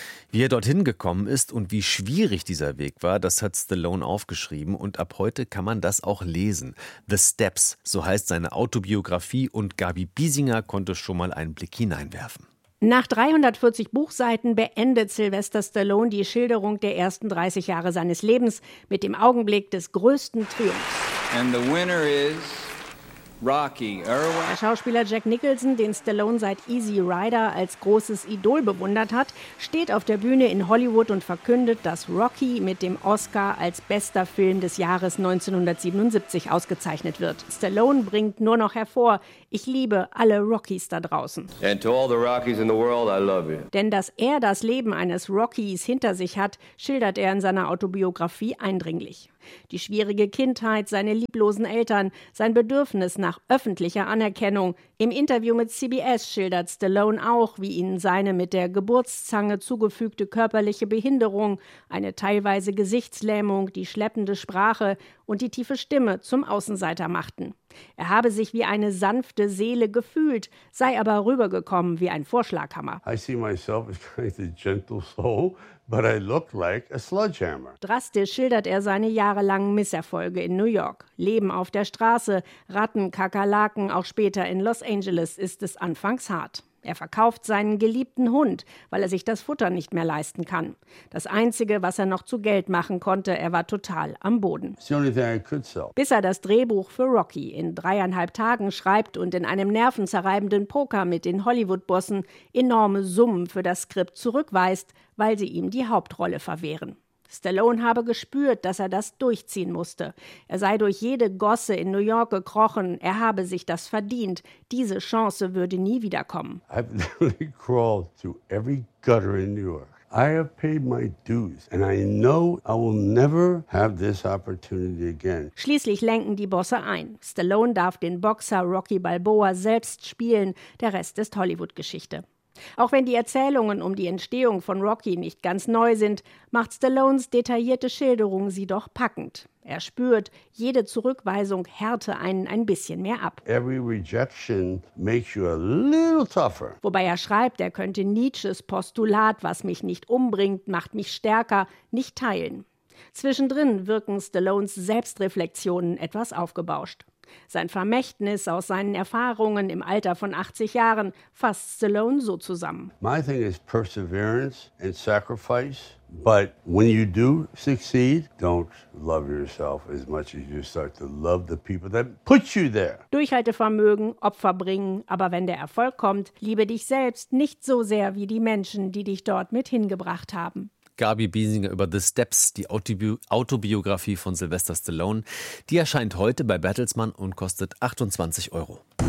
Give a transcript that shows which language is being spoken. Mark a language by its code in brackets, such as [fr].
[de] Wie er dorthin gekommen ist und wie schwierig dieser Weg war, das hat Stallone aufgeschrieben und ab heute kann man das auch lesen. The Steps, so heißt seine Autobiografie, und Gabi Biesinger konnte schon mal einen Blick hineinwerfen. Nach 340 Buchseiten beendet Sylvester Stallone die Schilderung der ersten 30 Jahre seines Lebens mit dem Augenblick des größten Triumphs. [en] And the winner is Rocky Irwin. [de] Der Schauspieler Jack Nicholson, den Stallone seit Easy Rider als großes Idol bewundert hat, steht auf der Bühne in Hollywood und verkündet, dass Rocky mit dem Oscar als bester Film des Jahres 1977 ausgezeichnet wird. Stallone bringt nur noch hervor: Ich liebe alle Rockies da draußen. [en] And to all the Rockies in the world, I love you. [de] Denn dass er das Leben eines Rockies hinter sich hat, schildert er in seiner Autobiografie eindringlich. Die schwierige Kindheit, seine lieblosen Eltern, sein Bedürfnis nach öffentlicher Anerkennung. Im Interview mit CBS schildert Stallone auch, wie ihn seine mit der Geburtszange zugefügte körperliche Behinderung, eine teilweise Gesichtslähmung, die schleppende Sprache und die tiefe Stimme zum Außenseiter machten. Er habe sich wie eine sanfte Seele gefühlt, sei aber rübergekommen wie ein Vorschlaghammer. [en] I see myself as kind of a gentle soul, but I look like a sledgehammer. [de] Drastisch schildert er seine jahrelangen Misserfolge in New York. Leben auf der Straße, Ratten, Kakerlaken, auch später in Los Angeles ist es anfangs hart. Er verkauft seinen geliebten Hund, weil er sich das Futter nicht mehr leisten kann. Das Einzige, was er noch zu Geld machen konnte, er war total am Boden. [en] It's the only thing I could sell. [de] Bis er das Drehbuch für Rocky in 3,5 Tagen schreibt und in einem nervenzerreibenden Poker mit den Hollywood-Bossen enorme Summen für das Skript zurückweist, weil sie ihm die Hauptrolle verwehren. Stallone habe gespürt, dass er das durchziehen musste. Er sei durch jede Gosse in New York gekrochen. Er habe sich das verdient. Diese Chance würde nie wiederkommen. [en] I've literally crawled through every gutter in New York. I have paid my dues and I know I will never have this opportunity again. [de] Schließlich lenken die Bosse ein. Stallone darf den Boxer Rocky Balboa selbst spielen. Der Rest ist Hollywood-Geschichte. Auch wenn die Erzählungen um die Entstehung von Rocky nicht ganz neu sind, macht Stallones detaillierte Schilderung sie doch packend. Er spürt, jede Zurückweisung härte einen ein bisschen mehr ab. [en] Every rejection makes you a little tougher. [de] Wobei er schreibt, er könnte Nietzsches Postulat, was mich nicht umbringt, macht mich stärker, nicht teilen. Zwischendrin wirken Stallones Selbstreflexionen etwas aufgebauscht. Sein Vermächtnis aus seinen Erfahrungen im Alter von 80 Jahren fasst Stallone so zusammen. [en] My thing is perseverance and sacrifice, but when you do succeed, don't love yourself as much as you start to love the people that put you there. [de] Durchhaltevermögen, Opfer bringen, aber wenn der Erfolg kommt, liebe dich selbst nicht so sehr wie die Menschen, die dich dort mit hingebracht haben. Gabi Biesinger über The Steps, die Autobiografie von Sylvester Stallone. Die erscheint heute bei Bertelsmann und kostet 28 Euro.